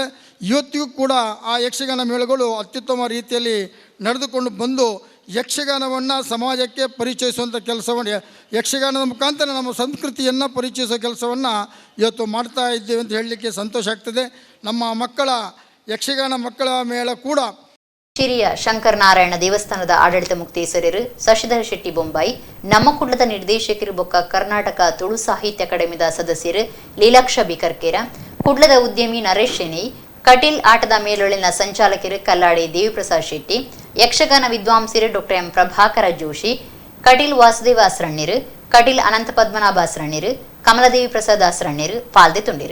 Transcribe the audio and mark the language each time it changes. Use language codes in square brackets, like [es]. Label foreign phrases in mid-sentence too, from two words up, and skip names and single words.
[kn] ಇವತ್ತಿಗೂ ಕೂಡ ಆ ಯಕ್ಷಗಾನ ಮೇಳಗಳು ಅತ್ಯುತ್ತಮ ರೀತಿಯಲ್ಲಿ ನಡೆದುಕೊಂಡು ಬಂದು ಯಕ್ಷಗಾನವನ್ನು ಸಮಾಜಕ್ಕೆ ಪರಿಚಯಿಸುವಂಥ ಕೆಲಸವನ್ನು, ಯಕ್ಷಗಾನದ ಮುಖಾಂತರ ನಮ್ಮ ಸಂಸ್ಕೃತಿಯನ್ನು ಪರಿಚಯಿಸೋ ಕೆಲಸವನ್ನು ಇವತ್ತು ಮಾಡ್ತಾ ಇದ್ದೇವೆ ಅಂತ ಹೇಳಲಿಕ್ಕೆ ಸಂತೋಷ ಆಗ್ತದೆ. ನಮ್ಮ ಮಕ್ಕಳ ಯಕ್ಷಗಾನ ಮಕ್ಕಳ ಮೇಳ ಕೂಡ [tcy] ಶಿರಿಯ ಶಂಕರನಾರಾಯಣ ದೇವಸ್ಥಾನದ ಆಡಳಿತ ಮುಕ್ತೇಸರರು ಶಶಿಧರ ಶೆಟ್ಟಿ ಬೊಂಬಾಯಿ, ನಮ್ಮ ಕುಡ್ಲದ ನಿರ್ದೇಶಕರು ಬೊಕ್ಕ ಕರ್ನಾಟಕ ತುಳು ಸಾಹಿತ್ಯ ಅಕಾಡೆಮಿದ ಸದಸ್ಯರು ಲೀಲಾಕ್ಷ ಬಿಕರ್ಕೇರ, ಕುಡ್ಲದ ಉದ್ಯಮಿ ನರೇಶ್ ಶೆಣೈ, ಕಟೀಲ್ ಆಟದ ಮೇಲೊಳಿನ ಸಂಚಾಲಕರು ಕಲ್ಲಾಡಿ ದೇವಿಪ್ರಸಾದ್ ಶೆಟ್ಟಿ, ಯಕ್ಷಗಾನ ವಿದ್ವಾಂಸರು ಡಾಕ್ಟರ್ ಎಂ ಪ್ರಭಾಕರ ಜೋಶಿ, ಕಟೀಲ್ ವಾಸುದೇವ ಅಸ್ರಣ್ಯರು, ಕಟೀಲ್ ಅನಂತ ಪದ್ಮನಾಭ ಅಸ್ರಣ್ಯರು, ಕಮಲದೇವಿ ಪ್ರಸಾದ್ ಅಸ್ರಣ್ಯರು ಪಾಲ್ದೆ ತುಂಡಿರು.